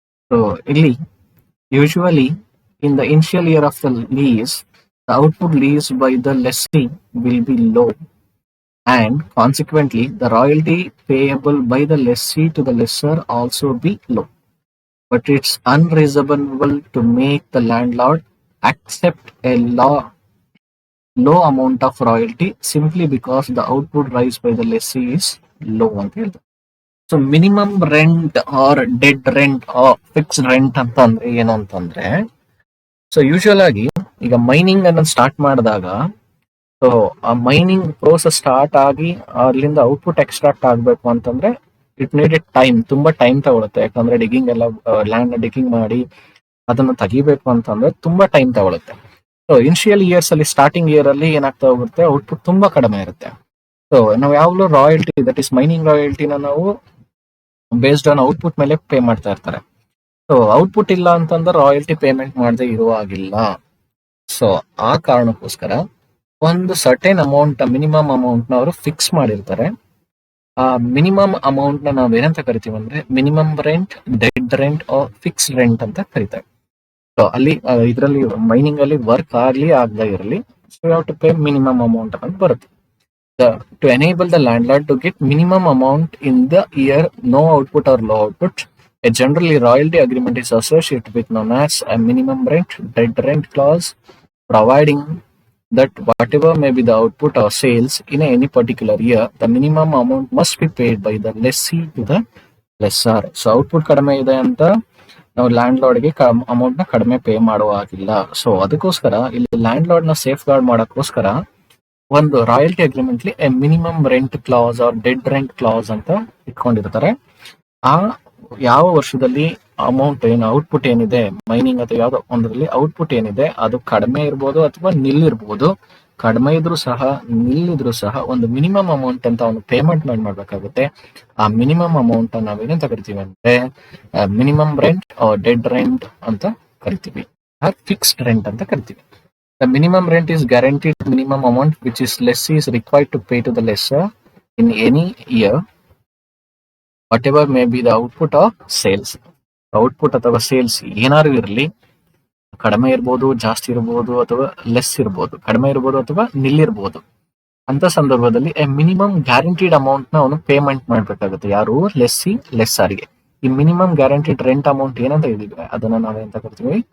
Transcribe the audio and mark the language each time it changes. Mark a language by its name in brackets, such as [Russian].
[English] So [Kannada] ಇಲ್ಲಿ [English] usually in the initial year of the lease, the output leased by the lessee will be low, and consequently the royalty payable by the lessee to the lessor also be low. But it's unreasonable to make the landlord accept a low amount of royalty simply because the output raised by the lessee is low [Kannada] ಅಂತ ಹೇಳ್ತಾರೆ. So minimum rent R dead rent are fixed rent ಅಂತ ಅಂದ್ರೆ ಏನು ಅಂತಂದ್ರೆ, so usual ಆಗಿ ಈಗ mining ಅನ್ನ start ಮಾಡಿದಾಗ ಸೊ ಆ ಮೈನಿಂಗ್ ಪ್ರೋಸೆಸ್ ಸ್ಟಾರ್ಟ್ ಆಗಿ ಅಲ್ಲಿಂದ ಔಟ್ಪುಟ್ ಎಕ್ಸ್ಟ್ರಾಕ್ಟ್ ಆಗ್ಬೇಕು ಅಂತಂದ್ರೆ [English] it needed time, [Kannada] ತುಂಬಾ ಟೈಮ್ ತಗೊಳುತ್ತೆ. ಯಾಕಂದ್ರೆ ಡಿಗ್ಗಿಂಗ್ ಎಲ್ಲ ಲ್ಯಾಂಡ್ ಡಿಗ್ಗಿಂಗ್ ಮಾಡಿ ಅದನ್ನು ತೆಗಿಬೇಕು ಅಂತಂದ್ರೆ ತುಂಬಾ ಟೈಮ್ ತಗೊಳುತ್ತೆ. ಸೊ ಇನಿಷಿಯಲ್ ಇಯರ್ಸ್ ಅಲ್ಲಿ, ಸ್ಟಾರ್ಟಿಂಗ್ ಇಯರ್ ಅಲ್ಲಿ ಏನಾಗ್ತಾ ಹೋಗುತ್ತೆ, ಔಟ್ಪುಟ್ ತುಂಬಾ ಕಡಿಮೆ ಇರುತ್ತೆ. ಸೊ ನಾವು ಯಾವಾಗಲೂ ರಾಯಲ್ಟಿ, ದಟ್ ಇಸ್ ಮೈನಿಂಗ್ ರಾಯಲ್ಟಿನ ನಾವು ಬೇಸ್ಡ್ ಆನ್ ಔಟ್ಪುಟ್ ಮೇಲೆ ಪೇ ಮಾಡ್ತಾ ಇರ್ತಾರೆ. ಸೊ ಔಟ್ಪುಟ್ ಇಲ್ಲ ಅಂತಂದ್ರೆ ರಾಯಲ್ಟಿ ಪೇಮೆಂಟ್ ಮಾಡದೆ ಇರುವಾಗಿಲ್ಲ. ಸೊ ಆ ಕಾರಣಕ್ಕೋಸ್ಕರ ಒಂದು ಸರ್ಟೇನ್ ಅಮೌಂಟ್, ಮಿನಿಮಮ್ ಅಮೌಂಟ್ ನ ಅವರು ಫಿಕ್ಸ್ ಮಾಡಿರ್ತಾರೆ. ಆ ಮಿನಿಮಮ್ ಅಮೌಂಟ್ ನ ನಾವ್ ಏನಂತ ಕರಿತೀವಿ ಅಂದ್ರೆ minimum rent, dead rent are fixed rent ಅಂತ ಕರಿತಾರೆ. ಸೊ ಅಲ್ಲಿ ಇದರಲ್ಲಿ ಮೈನಿಂಗ್ ಅಲ್ಲಿ ವರ್ಕ್ ಆಗ್ಲಿ ಆಗದೆ ಇರಲಿ, [English] so you have to pay minimum amount [Kannada] ಅಂತ ಬರುತ್ತೆ. [English] To enable the landlord to get minimum amount in the year no output or low output, a generally royalty agreement is associated with known as a minimum rent, dead rent clause, providing that whatever may be the output or sales in any particular year, the minimum amount must be paid by the lessee to the lessor. [Kannada] So output ಕಡಿಮೆ ಇದೆ ಅಂತ ನಾವು land ಲಾರ್ಡ್ಗೆ amount ನ ಕಡಿಮೆ pay ಮಾಡುವ ಹಾಗಿಲ್ಲ. So ಅದಕ್ಕೋಸ್ಕರ ಇಲ್ಲಿ ಲ್ಯಾಂಡ್ ಲಾರ್ಡ್ ನ ಸೇಫ್ ಗಾರ್ಡ್ ಮಾಡೋಕ್ಕೋಸ್ಕರ ಒಂದು ರಾಯಲ್ಟಿ ಅಗ್ರಿಮೆಂಟ್ ಲಿ minimum rent class R dead rent class ಅಂತ ಇಟ್ಕೊಂಡಿರ್ತಾರೆ. ಆ ಯಾವ ವರ್ಷದಲ್ಲಿ ಅಮೌಂಟ್ ಏನು ಔಟ್ಪುಟ್ ಏನಿದೆ ಮೈನಿಂಗ್ ಅಥವಾ ಯಾವ್ದೋ ಒಂದರಲ್ಲಿ ಔಟ್ಪುಟ್ ಏನಿದೆ ಅದು ಕಡಿಮೆ ಇರ್ಬೋದು ಅಥವಾ ನಿಲ್ಲಿರ್ಬೋದು. ಕಡಿಮೆ ಇದ್ರೂ ಸಹ ನಿಲ್ಲಿದ್ರು ಸಹ ಒಂದು ಮಿನಿಮಮ್ ಅಮೌಂಟ್ ಅಂತ ಅವನು ಪೇಮೆಂಟ್ ಮಾಡ್ಬೇಕಾಗುತ್ತೆ. ಆ ಮಿನಿಮಮ್ ಅಮೌಂಟ್ ನಾವೇನಂತ ಕರಿತೀವಿ ಅಂದ್ರೆ ಮಿನಿಮಮ್ ರೆಂಟ್ ಡೆಡ್ ರೆಂಟ್ ಅಂತ ಕರಿತೀವಿ, ಫಿಕ್ಸ್ಡ್ ರೆಂಟ್ ಅಂತ ಕರಿತೀವಿ. [English] The minimum rent is guaranteed minimum amount which is lessee is required to pay to the lessor in any year, whatever may be the output of sales. [Kannada] Output ಅಥವಾ sales ಏನಾದ್ರು ಇರಲಿ, ಕಡಿಮೆ ಇರ್ಬೋದು, ಜಾಸ್ತಿ ಇರ್ಬೋದು ಅಥವಾ ಲೆಸ್ ಇರ್ಬೋದು, ಕಡಿಮೆ ಇರ್ಬೋದು ಅಥವಾ ನಿಲ್ಲಿರ್ಬೋದು. ಅಂತ ಸಂದರ್ಭದಲ್ಲಿ ಮಿನಿಮಮ್ ಗ್ಯಾರಂಟಿಡ್ ಅಮೌಂಟ್ ನ ಅವನು ಪೇಮೆಂಟ್ ಮಾಡ್ಬೇಕಾಗುತ್ತೆ. ಯಾರು? ಲೆಸ್ಸಿ ಲೆಸ್ಸಾರಿಗೆ. ಈ ಮಿನಿಮಮ್ ಗ್ಯಾರಂಟಿಡ್ ರೆಂಟ್ ಅಮೌಂಟ್ ಏನಂತ ಹೇಳಿದ್ರೆ ಅದನ್ನ ನಾವೇಂತ ಕರಿತೀವಿ?